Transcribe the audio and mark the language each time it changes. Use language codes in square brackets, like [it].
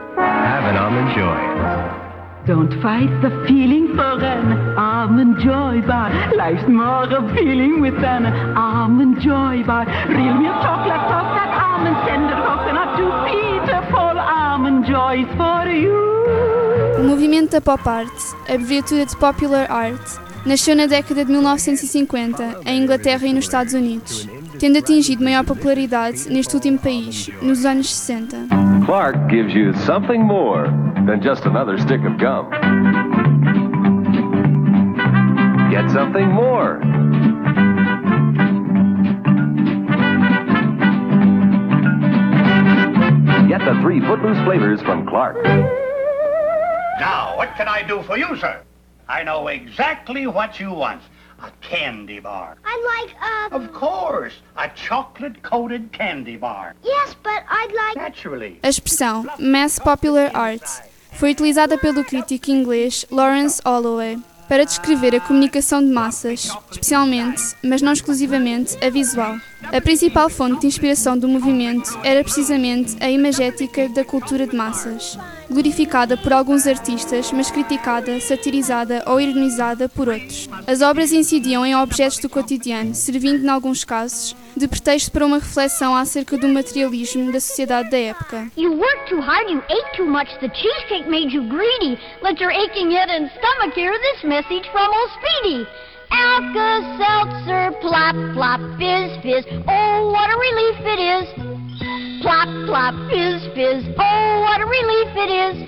[en] Have an almond joy. Don't fight the feeling for an almond joy bar. Life's more appealing with an almond joy bar. Real milk chocolate toast, that almond tender toast, and up to beautiful almond joys for you. [pt] O movimento da Pop Art, abreviatura de Popular Art, nasceu na década de 1950, em Inglaterra e nos Estados Unidos, tendo atingido maior popularidade neste último país, nos anos 60. [en] Clark gives you something more than just another stick of gum. Get something more. Get the three Footloose flavors from Clark. Now, what can I do for you, sir? I know exactly what you want. A candy bar. I'd like a... Of course, a chocolate-coated candy bar. Yes, but I'd like... Naturally. [pt] A expressão Mass Popular Art foi utilizada pelo crítico inglês Lawrence Holloway para descrever a comunicação de massas, especialmente, mas não exclusivamente, a visual. A principal fonte de inspiração do movimento era precisamente a imagética da cultura de massas, glorificada por alguns artistas, mas criticada, satirizada ou ironizada por outros. As obras incidiam em objetos do cotidiano, servindo, em alguns casos, de pretexto para uma reflexão acerca do materialismo da sociedade da época. [en] You worked too hard, you ate too much, the cheesecake made you greedy. Let your aching head and stomach hear this message from old Speedy. Alka-Seltzer, plop, plop, fizz, fizz, oh, what a relief it is. Plop, plop, fizz, fizz, oh, what a relief it is.